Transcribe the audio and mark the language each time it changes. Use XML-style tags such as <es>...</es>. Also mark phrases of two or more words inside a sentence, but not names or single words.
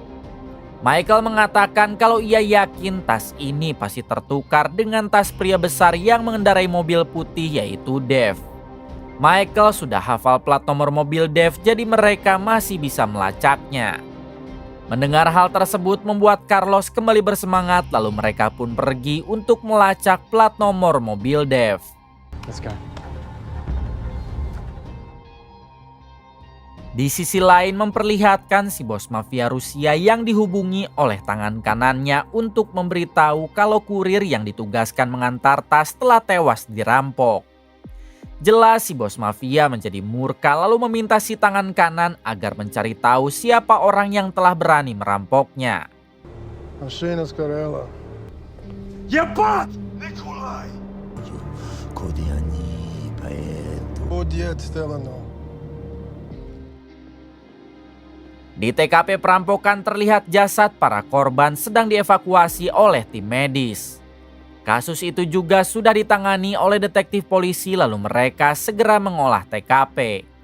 <id>Michael mengatakan kalau ia yakin tas ini pasti tertukar dengan tas pria besar yang mengendarai mobil putih, yaitu Dev. Michael sudah hafal plat nomor mobil Dev, jadi mereka masih bisa melacaknya. Mendengar hal tersebut membuat Carlos kembali bersemangat, lalu mereka pun pergi untuk melacak plat nomor mobil Dev.</id> <en>Let's go.</en> <id>Di sisi lain memperlihatkan si bos mafia Rusia yang dihubungi oleh tangan kanannya untuk memberitahu kalau kurir yang ditugaskan mengantar tas telah tewas dirampok. Jelas si bos mafia menjadi murka lalu meminta si tangan kanan agar mencari tahu siapa orang yang telah berani merampoknya.</id> <ru>Машина сгорела. Ебать! Николай! Куда они поедут? Будет сделано.</ru> <id>Di TKP perampokan terlihat jasad para korban sedang dievakuasi oleh tim medis. Kasus itu juga sudah ditangani oleh detektif polisi, lalu mereka segera mengolah TKP.</id>